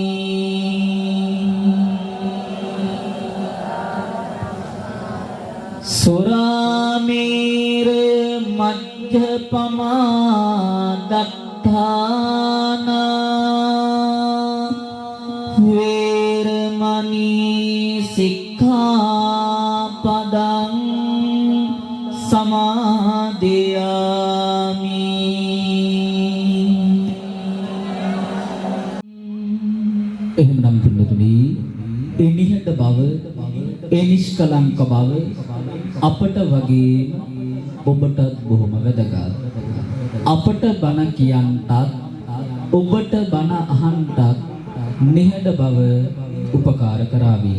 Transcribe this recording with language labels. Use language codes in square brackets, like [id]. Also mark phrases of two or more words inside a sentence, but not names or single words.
[pi] สุราเมรมัจจปมาดัฏฐานา เวรมณีสิกขาปัดังสมาธิยามิ [si] එහෙමනම් පින්නතුනි ඒ නිහඬ බව ඒ නිෂ්කලංක බව අපට වගේම ඔබටත් බොහොම වැදගත්. අපට බණ කියන්නත් ඔබට බණ අහන්නත් නිහඬ බව උපකාර කරાવી.